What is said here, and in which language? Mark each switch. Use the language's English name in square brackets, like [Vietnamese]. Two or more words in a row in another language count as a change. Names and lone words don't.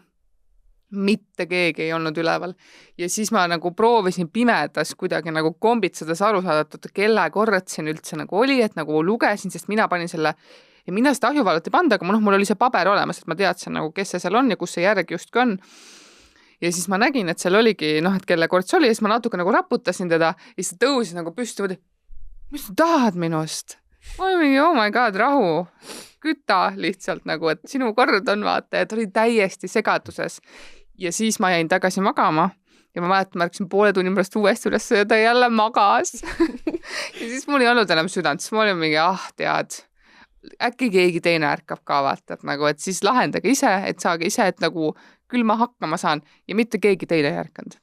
[Estonian] Mitte keegi ei olnud üleval. Ja siis ma nagu proovisin pimedas kuidagi nagu kombitsedes aru saada, et kelle korrat siin üldse nagu oli, et nagu lugesin, sest mina panin selle ja mina seda ahjuvalvet ei panda, aga mul oli see paber olemas, et ma teadsin nagu, kes see seal on ja kus see järg justkui on. Ja siis ma nägin, et seal oligi, et kelle kord see oli, ja siis ma natuke nagu raputasin teda ja siis ta tõusis nagu püsti, mis sa tahad minust? ma olin mingi, [English] oh my god, [Estonian] rahu, küta lihtsalt nagu, et sinu kord on, vaata, et oli täiesti segaduses. Ja siis ma jäin tagasi magama ja ma mäletan, ma ärkasin poole tunni pärast uuesti üles ja ta jälle magas. Ja siis mul ei olnud enam südant, siis ma olin mingi, tead, äkki keegi teine ärkab ka, vaata, et nagu, et siis lahendage ise, et saage ise, et nagu küll ma hakkama saan ja mitte keegi teile ei ärkanud.